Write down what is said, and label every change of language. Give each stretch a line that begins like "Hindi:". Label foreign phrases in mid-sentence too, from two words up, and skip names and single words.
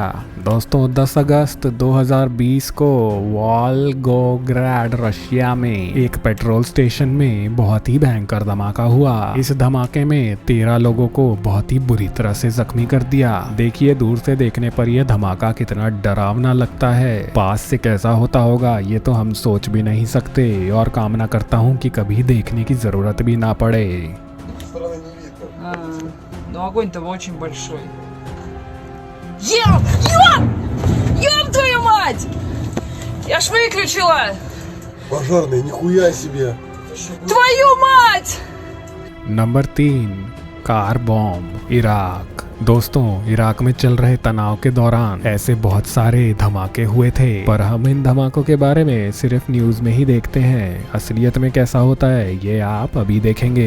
Hindi: दोस्तों 10 अगस्त 2020 को वॉल्गोग्राड रशिया में एक पेट्रोल स्टेशन में बहुत ही भयंकर धमाका हुआ। इस धमाके में 13 लोगों को बहुत ही बुरी तरह से जख्मी कर दिया। देखिए दूर से देखने पर यह धमाका कितना डरावना लगता है, पास से कैसा होता होगा ये तो हम सोच भी नहीं सकते। और कामना करता हूँ कि कभी देखने की जरूरत भी ना पड़े।
Russian: Но огонь-то очень большой. Ёб твою мать! Я ж выключила! Пожарный, нихуя себе! Твою мать!
Hindi: नंबर 3,
English: car bomb
Hindi: इराक। दोस्तों इराक में चल रहे तनाव के दौरान ऐसे बहुत सारे धमाके हुए थे, पर हम इन धमाकों के बारे में सिर्फ न्यूज में ही देखते हैं। असलियत में कैसा होता है ये आप अभी देखेंगे।